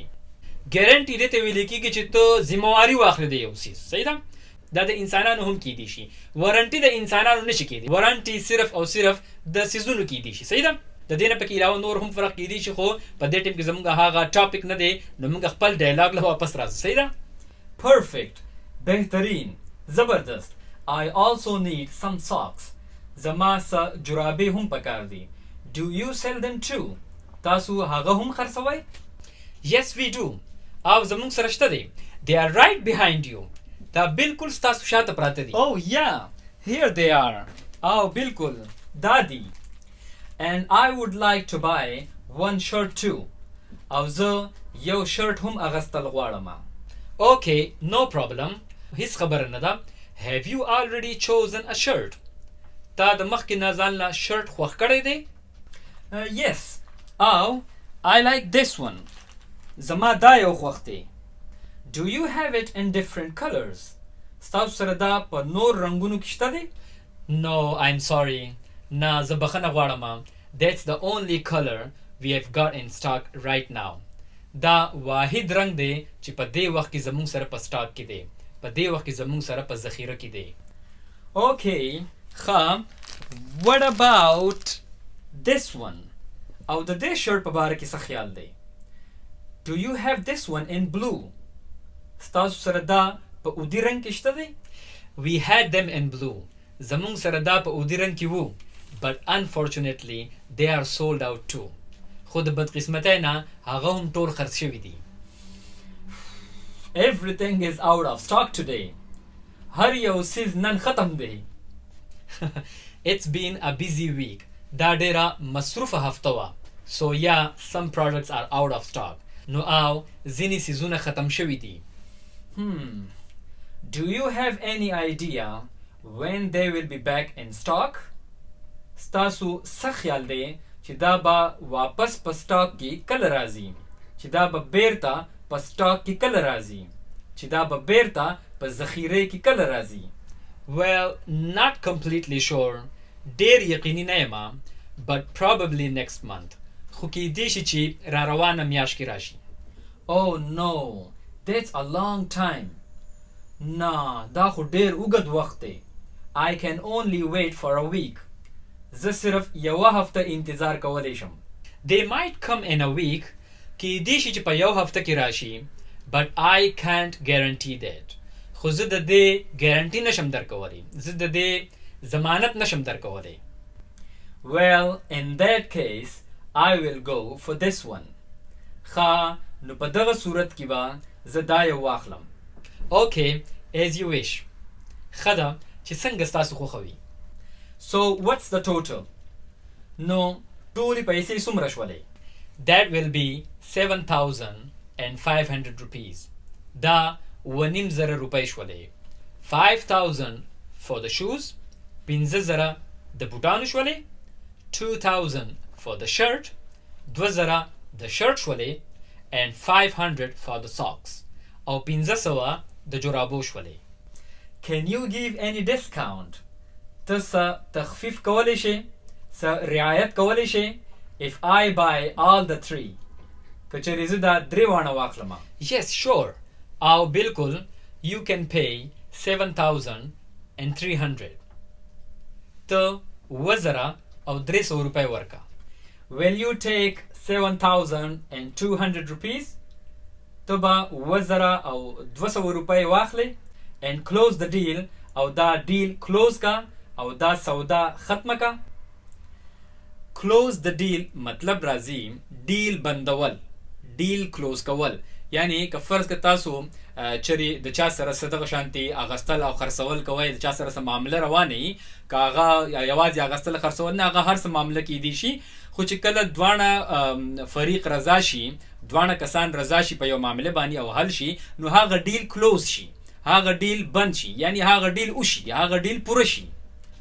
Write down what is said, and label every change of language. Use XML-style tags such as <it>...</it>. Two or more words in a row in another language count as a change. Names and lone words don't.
<ps>ګارنټي دې ته ویل کېږي چې ته ذمہواري واخلې د یو څیز. صحیح ده؟ دا د انسانانو هم کیدی شي. وارنټي د انسانانو نشي کېدی. وارنټي صرف او صرف د سیزونو کیدی شي. صحیح ده؟ د دې نه پکې علاوه نور هم فرق کیدی شي، خو په دې ټیم کې زموږ هغه ټاپک نه دی، نو موږ خپل ډایلاګ له واپس راځو. صحیح ده؟ Perfect. بهترین. زبردست.</ps> <en>I also need some socks.</en> <ps>زما څه جرابې هم پکار دي.</ps> <en>Do you sell them too?</en> <ps>تاسو هغه هم خرڅوئ؟</ps> <en>Yes we do.</en> <ps>او زموږ سره شته دي.</ps> <en>They are right behind you.</en> <ps>دا بالکل ستاسو شاته پراته دي.</ps> <en>Oh yeah, here they are.</en> <ps>او بالکل دا دي.</ps> <en>And I would like to buy one shirt too.</en> <ps>او زه یو شرټ هم اغستل غواړم.</ps> <en>Okay, no problem.</en> <ps>هیڅ خبره نه ده.</ps> <en>Have you already chosen a shirt?</en> <ps>تا د مخکې نه ځان له شرټ خوښ کړی دی؟</ps> <en>Yes. او I like this one.</en> <ps>زما دا یو خوښ دی.</ps> <en>Do you have it in different colors?</en> <ps>ستاسو سره دا په نور رنګونو کې شته دی؟</ps> <en>No, I'm sorry.</en> <ps>نه زه بخښنه غواړم.</ps> <en>That's the only color we have got in stock right now.</en> <ps>دا واحد رنګ دی چې په دې وخت کې زموږ سره په سټاک کې دی. په دې وخت کې زموږ سره په ذخیره کې دی. Okay. ښه.</ps> <en>What about this one?</en> <ps>او د دې شرټ په باره کې څه خیال دی؟</ps> <en>Do you have this one in blue?</en> <ps>ستاسو سره دا په اودي رنګ کې شته دی؟</ps> <en>We had them in blue.</en> <ps>زموږ سره دا په اودي رنګ کې وو.</ps> <en>But unfortunately, they are sold out too.</en> <ps>خو د بدقسمتۍ نه هغه هم ټول خرڅ شوي دي.</ps> <en>Everything is out of stock today.</en> <ps>هر یو څیز نن ختم دی.</ps> <en>It's been a busy week.</en> <ps>دا ډیره مصروفه هفته وه.</ps> <en>So yeah, some products are out of stock.</en> <ps>نو او ځینې څیزونه ختم شوي دي.</ps> <en>Do you have any idea when they will be back in stock?</en> <ps>ستاسو څه خیال دی چې دا به واپس په سټاک کې کله راځي؟ چې دا به بیرته په سټاک کې کله راځي؟ چې دا به بیرته په ذخیره کې کله راځي؟</ps> <en>Well, not completely sure.</en> <ps>ډیر یقیني نه یم.</ps> <en>But probably next month.</en> <ps>خو کېدی شي چې را روانه میاشت کې راشي.</ps> <en>Oh no, that's a long time.</en> <ps>نه دا خو ډیر اوږد وخت دی.</ps> <en>I can only wait for a week.</en> <ps>زه صرف یوه هفته انتظار کولی شم.</ps> <en>They might come in a week.</en> <ps>کېدی شي چې په یو هفته کې راشي.</ps> <en>But I can't guarantee that.</en> <ps>خو زه د دې ګارنټي نشم درکولی. زه د دې ضمانت نشم درکولی.</ps> <en>Well, in that case, I will go for this one.</en> <ps>ښه نو په دغه صورت کې به زه دا یو واخلم.</ps> <en>Okay, as you wish.</en> <ps>ښه ده چې څنګه ستاسو خوښوي.</ps> <en>So what's the total?</en> <ps>نو ټولې پیسې څومره شولې؟</ps> <en>That will be 7,500 rupees.</en> <ps>دا 2,500 روپۍ شولې. 5,000</ps> <en>for the shoes.</en> <ps>5,000 د بوټانو شولې. 2,000</ps> <en>for the shirt.</en> <ps>2,000 د شرټ شولې.</ps> <en>And 500 for the socks.</en> <ps>او 500 د جرابو شولې.</ps> <en>Can you give any discount?</en> <ps>ته څه تخفیف کولی شې؟ څه رعایت کولی شې؟</ps> <en>If I buy all the three.</en> <ps>که چېرې زه دا درې واړه واخلم.</ps> <en>Yes, sure.</en> <ps>او بالکل</ps> <en>you can pay 7,300.</en> <ps>ته 2,000 او 300 روپۍ ورکه.</ps> <en>Will you take 7,200 rupees?</en> <ps>ته به 2,000 او 200 روپۍ واخلې</ps> <en>and close the deal.</en> <ps>او دا</ps> <en>deal close</en> <ps>کا او دا سودا ختمه کا.</ps> <en>close the deal</en> <ps>مطلب راځي ډیل بندول.</ps> <en>deal close</en> <ps>کول. یعنی که فرض که تاسو چری د چا سره صدقه شانتي اغستل او خرڅول کوي، د چا سره سم معامله روانه که هغه یوازې اغستل خرڅول نه، هغه هر څه معامله کیدی شي. خو چې کله دوانه فریق رضا شي، دوانه کسان رضا شي په یو معامله باندې او حل شي، نو هغه</ps> <en>deal close</en> <ps>شي، هغه ډیل بند شي، یعنی هغه ډیل وشي، هغه ډیل پوره شي.</ps>